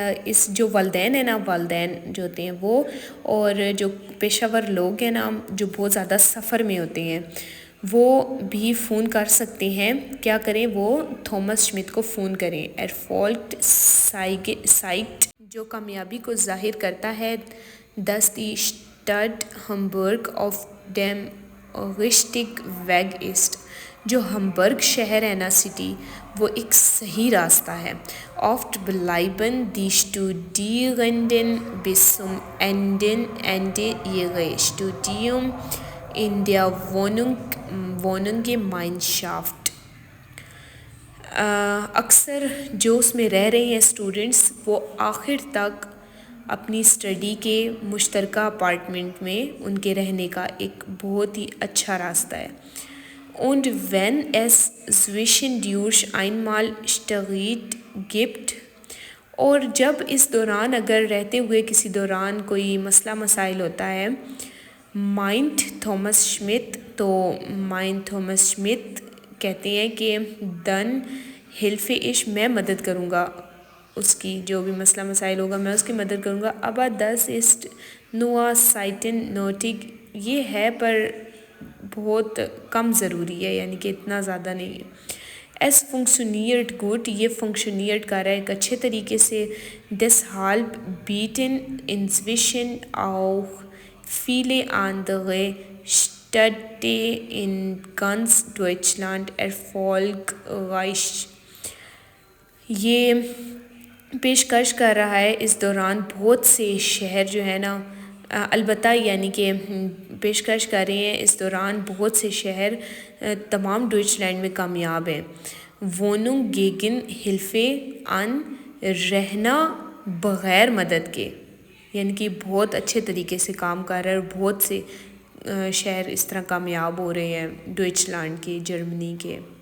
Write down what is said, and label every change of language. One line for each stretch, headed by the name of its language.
Urdu: اس جو والدین ہیں نا، والدین جو ہوتے ہیں وہ، اور جو پیشہ ور لوگ ہیں نا جو بہت زیادہ سفر میں ہوتے ہیں وہ بھی فون کر سکتے ہیں. کیا کریں؟ وہ تھامس شمتھ کو فون کریں. ایرفولٹ سائٹ جو کامیابی کو ظاہر کرتا ہے،
German: dass die Stadt Hamburg auf dem richtigen Weg ist.
Urdu: جو ہمبرگ شہر ہے نا، سٹی، وہ ایک صحیح راستہ ہے.
German: Oft bleiben die Studierenden bis zum Ende ihres Studiums in der Wohngemeinschaft.
Urdu: اکثر جو اس میں رہ رہے ہیں اسٹوڈنٹس وہ آخر تک اپنی اسٹڈی کے مشترکہ اپارٹمنٹ میں ان کے رہنے کا ایک بہت ہی اچھا راستہ ہے.
German: Und wenn es zwischendurch einmal Streit gibt.
Urdu: اور جب اس دوران اگر رہتے ہوئے کسی دوران کوئی مسئلہ مسائل ہوتا ہے، meint تھامس شمتھ، تو meint تھامس شمتھ کہتے ہیں کہ
German: dann helfe ich،
Urdu: میں مدد کروں گا اس کی، جو بھی مسئلہ مسائل ہوگا میں اس کی مدد کروں گا.
German: aber das ist nur selten nötig،
Urdu: یہ ہے پر بہت کم ضروری ہے، یعنی کہ اتنا زیادہ نہیں ہے.
German: es funktioniert gut،
Urdu: یہ فنکشنیٹ کر رہا ہے ایک اچھے طریقے سے.
German: deshalb bieten inzwischen auch viele andere Städte in ganz Deutschland erfolgreich.
Urdu: یہ پیشکش کر رہا ہے اس دوران بہت سے شہر جو ہے نا، البتہ یعنی کہ پیشکش کر رہے ہیں اس دوران بہت سے شہر تمام ڈوئچ لینڈ میں کامیاب ہیں.
German: Wohnung gegen Hilfe an،
Urdu: رہنا بغیر مدد کے، یعنی کہ بہت اچھے طریقے سے کام کر رہا ہے، اور بہت سے شہر اس طرح کامیاب ہو رہے ہیں ڈوئچ لینڈ کے، جرمنی کے.